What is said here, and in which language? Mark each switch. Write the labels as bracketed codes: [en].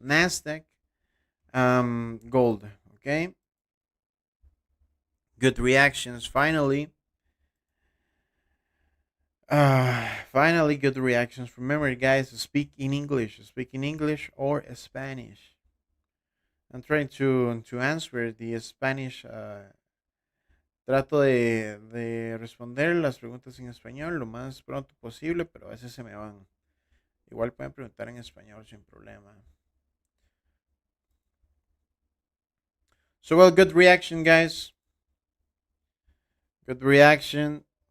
[en] NASDAQ, gold. Okay, good reactions. Finally, good reactions. Remember, guys, to speak in English. Speak in English or Spanish. I'm trying to answer the Spanish. [es] Trato de responder las preguntas en español lo más pronto posible, pero a veces se me van. Igual pueden preguntar en español sin problema. [en] So, well, good reaction, guys. Good reaction.